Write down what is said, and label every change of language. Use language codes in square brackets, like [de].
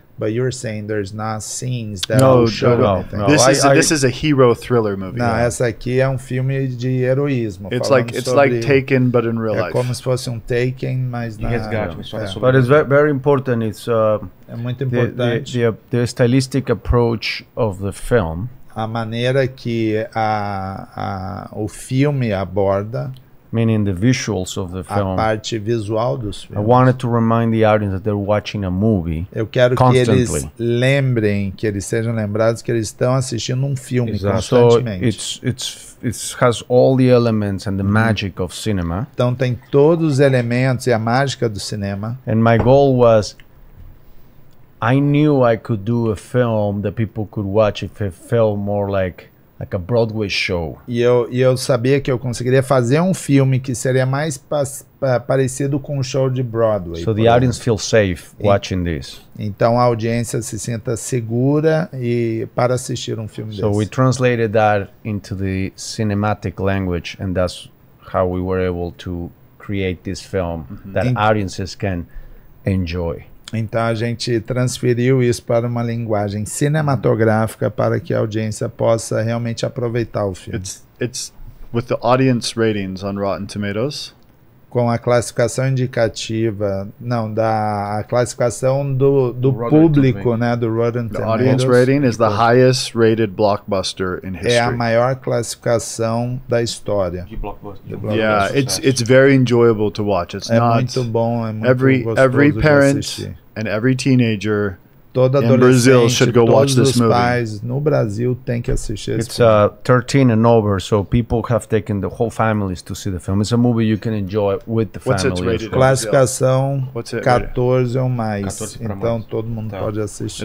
[en] But you're saying there's not scenes that will show anything. This is a hero thriller movie. [pt] Não, essa aqui é um filme de heroísmo. [en] It's like Taken, but in real life. [pt] É como se fosse um Taken, mas na resgate. [en] But it's very important. It's [pt] é muito importante. [en] The stylistic approach of the film. [pt] A maneira que o filme aborda. [en] Meaning the visuals of the film. [pt] A parte visual dos filmes. [en] I wanted to remind the audience that they're watching a movie. [pt] Eu quero que eles lembrem, que eles sejam lembrados que eles estão assistindo um filme constantemente. [en] So it has all the elements and the magic of cinema. [pt] Então tem todos os elementos e a mágica do cinema. [en] And my goal was, I knew I could do a film that people could watch if it felt more like a Broadway show. [pt] E eu sabia que eu conseguiria fazer um filme que seria mais parecido com um show de Broadway. [en] So the audience feels safe watching this. [pt] Então a audiência se sinta segura para assistir um filme desse. [en] So we translated that into the cinematic language, and that's how we were able to create this film that audiences can enjoy. [pt] Então a gente transferiu isso para uma linguagem cinematográfica para que a audiência possa realmente aproveitar o filme. [en] It's with the audience ratings on Rotten Tomatoes. [pt] Com a classificação indicativa, a classificação do público, né, do Rotten Tomatoes. [en] The audience rating is the highest rated blockbuster in history. [pt] É a maior classificação da história. De blockbuster. [en] Yeah, it's very enjoyable to watch. It's not [pt] muito bom, é muito [en] every [pt] gostoso [en] parent [pt] de assistir. [en] and every teenager [pt] Todo [en] in Brazil should go watch this movie. [pt] Pais no Brasil tem que assistir esse filme. [en] It's 13 and over, so people have taken the whole families to see the film. It's a movie you can enjoy with the family. [pt] Classificação 14 ou mais. 14 então todo mundo pode assistir.